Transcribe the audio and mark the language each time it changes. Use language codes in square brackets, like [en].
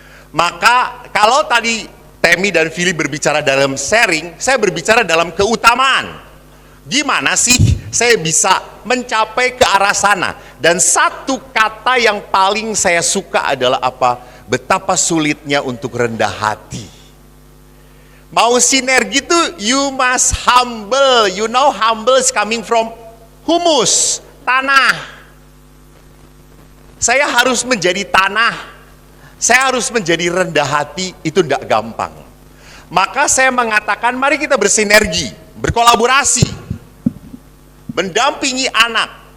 [id] Maka kalau tadi Temi dan Philip berbicara dalam sharing, saya berbicara dalam keutamaan. Gimana sih saya bisa mencapai ke arah sana? Dan satu kata yang paling saya suka adalah apa? Betapa sulitnya untuk rendah hati. Mau sinergi itu [en] you must humble. You know humble is coming from humus, tanah. [id] Saya harus menjadi tanah. Saya harus menjadi rendah hati, itu tidak gampang. Maka saya mengatakan mari kita bersinergi, berkolaborasi, mendampingi anak.